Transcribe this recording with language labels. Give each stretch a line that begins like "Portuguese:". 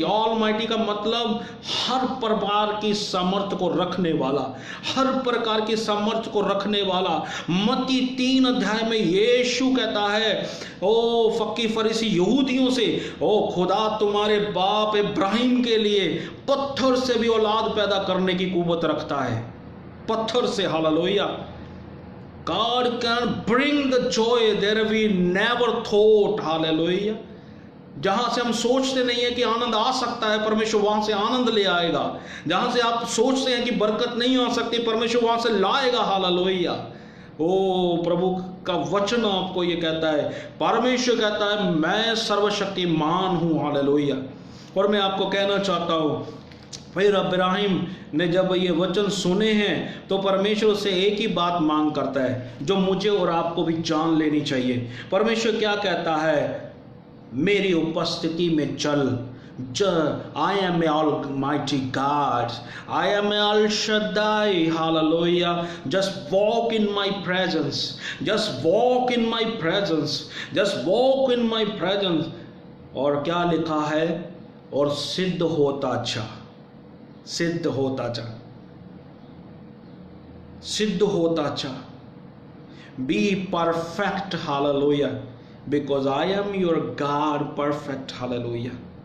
Hindi: Almighty का मतलब हर प्रकार की सामर्थ्य को रखने वाला, हर प्रकार की सामर्थ्य को रखने वाला। मत्ती 3 अध्याय में यीशु कहता है, ओ फक्की फरीसी यहूदियों से, ओ खुदा तुम्हारे बाप इब्राहिम के लिए पत्थर से भी औलाद पैदा करने की कुव्वत रखता है, पत्थर से, hallelujah.
English: God can bring the joy that we never thought, hallelujah.
Hindi: जहां से हम सोचते नहीं है कि आनंद आ सकता है, परमेश्वर वहां से आनंद ले आएगा। जहां से आप सोचते हैं कि बरकत नहीं आ सकती, परमेश्वर वहां से लाएगा, हालेलुया। ओ प्रभु का वचन आपको ये कहता है, परमेश्वर कहता है मैं सर्वशक्तिमान हूं, हालेलुया। और मैं आपको कहना चाहता हूं, फिर इब्राहिम ने जब ये वचन सुने हैं तो परमेश्वर से एक ही बात मांग करता है जो मुझे और आपको भी जान लेनी चाहिए। परमेश्वर क्या कहता है? मेरी उपस्थिति में चल।
English: I am Almighty God. I am Al Shaddai, hallelujah. Just walk in my presence. Just walk in my presence. Just walk in my presence.
Hindi: और क्या लिखा है? और सिद्ध होता जा, सिद्ध होता जा, सिद्ध होता जा।
English: Be perfect, hallelujah, because I am your God, perfect, hallelujah.